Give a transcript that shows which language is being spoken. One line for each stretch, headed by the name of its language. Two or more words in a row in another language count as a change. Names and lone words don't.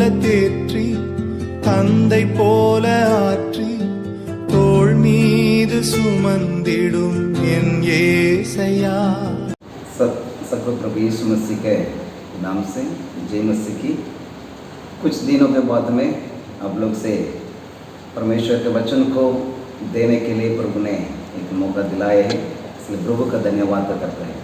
Tamil: ஏற்றி தந்தை போல ஆற்றி தோள் மீது சுமந்திடும் என் ஏசையா।
Hindi: सतगुरु प्रभु यीशु मसीह के नाम से जय मसीह की। कुछ दिनों के बाद में आप लोग से परमेश्वर के वचन को देने के लिए प्रभु ने एक मौका दिलाया है, इसलिए प्रभु का धन्यवाद करते हैं।